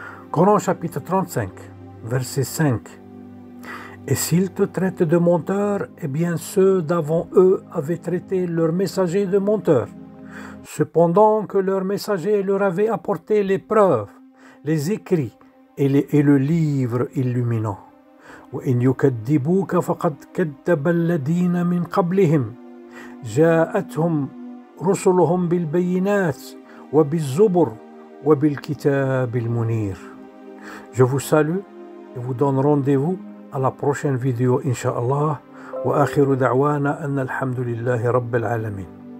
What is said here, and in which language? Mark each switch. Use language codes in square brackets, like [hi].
[fr] Coran chapitre 35, verset 5. Et s'ils te traitent de menteur, eh bien ceux d'avant eux avaient traité leurs messagers de menteurs, cependant que leur messager leur avait apporté les preuves, les écrits et le livre illuminant. [ar] وإن يكذبوك فقد كذب الذين من قبلهم جاءتهم رسلهم بالبينات وبالزبر وبالكتاب المنير. [fr] Je vous salue et vous donne rendez-vous à la prochaine vidéo, Inch'Allah. [ar] وآخر دعوانا أن الحمد لله رب العالمين.